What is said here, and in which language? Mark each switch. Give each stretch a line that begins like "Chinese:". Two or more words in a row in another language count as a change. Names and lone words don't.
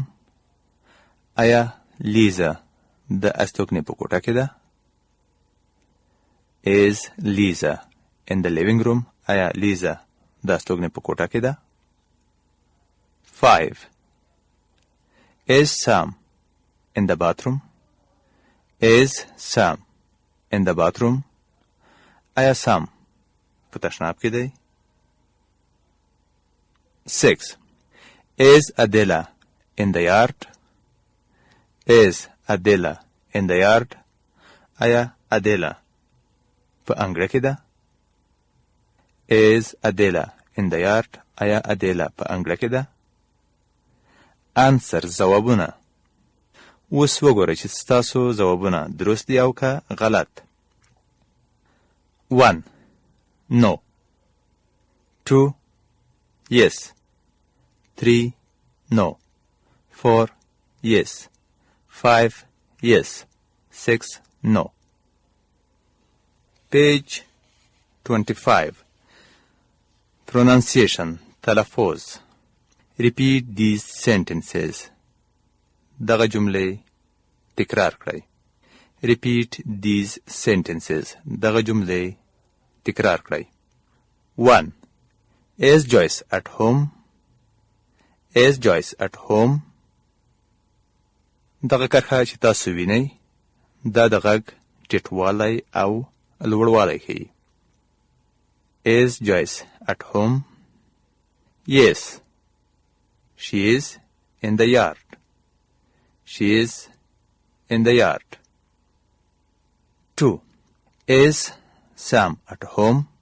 Pashto: آیا لیزا د استوګنې په کوټه کې ده؟
English: Is Lisa in the living room?
Pashto: آیا لیزا د استوګنې په کوټه کې ده. 5.
English: Is Sam in the bathroom? Is Sam in the bathroom?
Pashto: آیا سام په تشناب کې دی؟ 6.
English: Is Adela in the yard? Is Adela in the yard?
Pashto: آیا Adela په انګړه کې ده؟
English: Is Adela in the yard?
Pashto: آیا Adela په انګړه کې ده؟ answer ځوابونه. اوس وګورئ چې ستاسو ځوابونه درست دي او که غلط.
English: 1. No. 2. Yes. 3. No. 4. Yes. 5. Yes. 6. No. Page 25. Pronunciation. تلفظ. Repeat these sentences.
Pashto: دغه جملې تکرار کړئ.
English: Repeat these sentences.
Pashto: دغه جملې تکرار کړئ. 1.
English: Is Joyce at home? Is Joyce at home?
Pashto: دغه کرښه چې تاسو وینئ دا د غږ ټیټوالی او لوړوالی ښیي.
English: Is Joyce at home? Yes. She is in the yard. She is in the yard. 2. Is Sam at home?